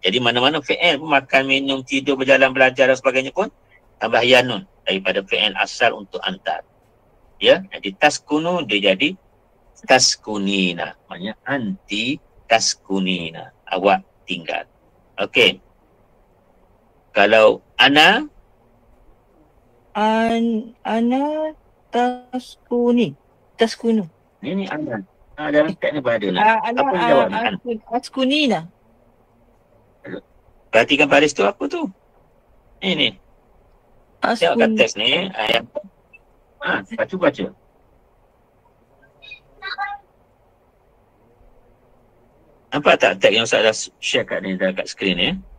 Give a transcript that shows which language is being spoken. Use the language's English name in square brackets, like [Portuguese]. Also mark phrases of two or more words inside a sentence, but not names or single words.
[Malay] Jadi mana-mana fi'il pun, makan, minum, tidur, berjalan, belajar dan sebagainya pun, tambah ya nun daripada fi'il asal untuk anta. Ya, jadi taskunu dia jadi taskunina. Maksudnya [Arabic] أنتِ تسكنين. [Malay] Awak tinggal. Okey. Kalau ana? [Arabic] أنا تسكني. تسكنُ. [Malay] Ini ana. Dalam teks ni berada nak. Apa yang jawab ni? Askunina. Perhatikan baris tu apa tu? Ini. Tengok kat Askun. teks ni. Baca. Nampak tak teks yang Ustaz dah share kat ni kat skrin ni?